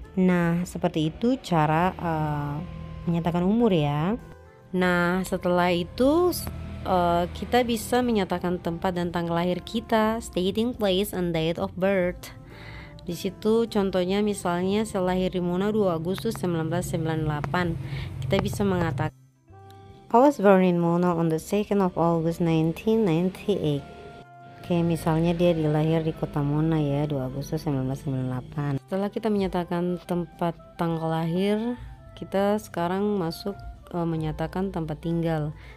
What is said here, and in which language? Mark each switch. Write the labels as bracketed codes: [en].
[id] Nah, seperti itu cara menyatakan umur ya. Nah, setelah itu kita bisa menyatakan tempat dan tanggal lahir kita, [en] stating place and date of birth. [id] Di situ contohnya misalnya saya lahir di Muna 2 Agustus 1998. Kita bisa mengatakan [en] I was born in Mona on the 2nd of August 1998. [id] Oke, misalnya dia dilahir di kota Mona ya, 2 Agustus 1998. Setelah kita menyatakan tempat tanggal lahir, kita sekarang masuk menyatakan tempat tinggal.